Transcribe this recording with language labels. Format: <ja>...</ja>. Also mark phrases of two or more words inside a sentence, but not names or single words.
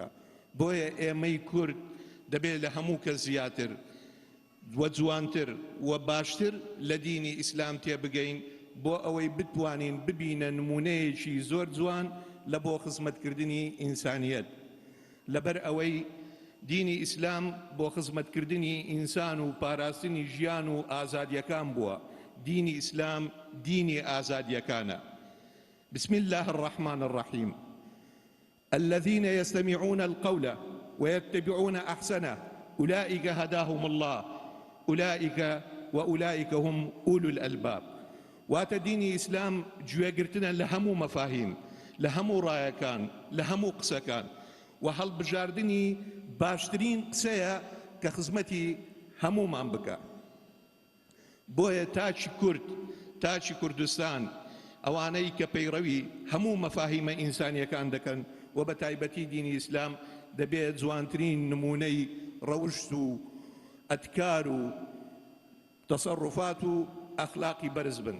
<ckb>بۆیە ئێمەی کورد دەبێت لە هەموو کەس زیاتر و جوانتر و باشتر لە دینی ئیسلام تێبگەین بۆ ئەوەی بتوانین ببینە نمونەیەکی زۆر جوان لە بۆ خزمەتکردنی ئینسانیەت. لەبەر ئەوەی دینی ئیسلام بۆ خزمەتکردنی ئینسان و پاراستنی ژیان و ئازادیەکان بووە. دینی ئیسلام دینی ئازادیەکانە.</ckb> <ar>بسم الله الرحمن الرحيم. الذين يستمعون القول ويتبعون أحسنه أولئك هداهم الله وأولئك هم أولو الألباب.</ar> <ckb>واتە دینی ئیسلام گوێگرتنە لە هەموو مەفاهیم، لە هەموو ڕایەکان، لە هەموو قسەکان، و هەڵبژاردننی باشترین قسەیە کە خزمەتی هەموومان بکە. بۆیە تاچی کوردستان ئەوانەی کە پەیڕەوی هەموو مەفاهیمە ئینسانیەکان دەکەن و بە تایبەتی دینی ئیسلام دەبێت جوانترین نمونەی ڕەوشت و ئەتکار و تەسەڕوفات و ئەخلاقی بەرز بن.</ckb>